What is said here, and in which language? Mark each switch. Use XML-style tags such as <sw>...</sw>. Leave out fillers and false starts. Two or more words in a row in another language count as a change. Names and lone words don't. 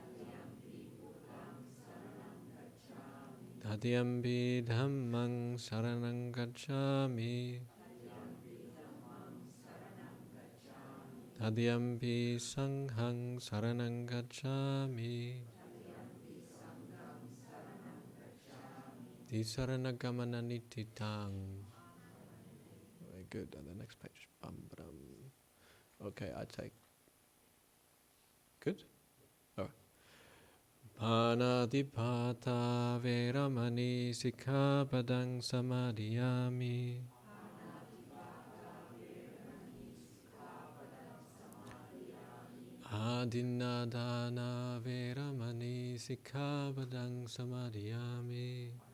<pi>Tatiyampi Dhammang Saranang Gacchami. Tatiyampi Sanghang Saranang Gacchami. Tisaranagamana nititang.</pi> <en>Very good. On the next page. Bam, bam. Okay, I take. Good? All right.</en> <pi>Panatipata Veramani Sikkhapadang Samadhiyami. Adinadana Veramani Sikkhapadang Samadhiyami.</pi>